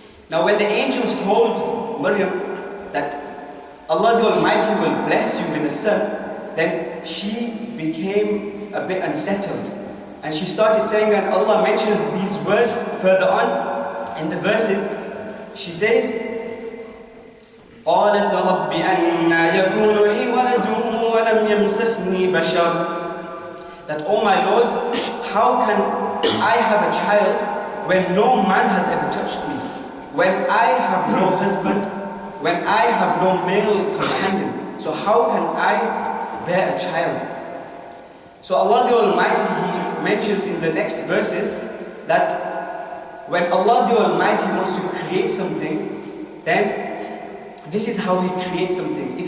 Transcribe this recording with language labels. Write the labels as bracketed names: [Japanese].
[English] Now when the angels told Maryam that Allah the Almighty will bless you with a son, then she became a bit unsettled. And she started saying, and Allah mentions these words further on in the verses. She says, [Arabic] قالت رب أنى يكون لي ولد ولم يمسسني بشر. [English] That, oh my Lord, how can I have a child when no man has ever touched me? When I have no husband, when I have no male companion, so how can I bear a child? So Allah the Almighty, He mentions in the next verses that when Allah the Almighty wants to create something, then this is how He creates something.